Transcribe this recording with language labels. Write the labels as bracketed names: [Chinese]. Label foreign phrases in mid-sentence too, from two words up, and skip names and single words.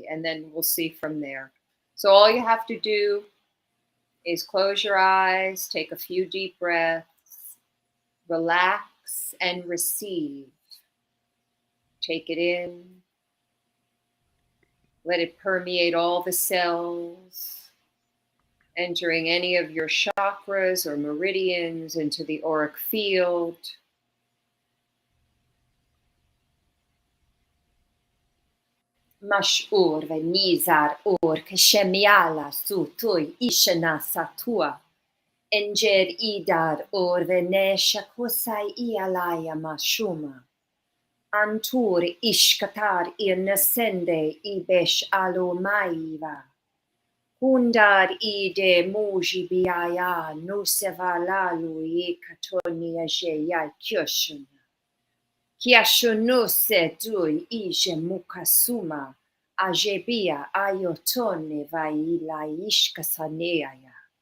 [English] And then we'll see from there. So all you have to do is close your eyes, take a few deep breaths, relax, and receive. Take it in. Let it permeate all the cells, entering any of your chakras or meridians into the auric field. Mashur venizar or keshemiala sutui ishana satua. Enger idar or venesha kosai ialaya mashuma. Antur ishkatar irnasende ibesh alo maiva. Hundar ide muji biaya nusevalalu ye katoni ajeya kyoshuna. Kiashonose dui ije mukasuma ajebia ayotone vaila ishkasaneaya.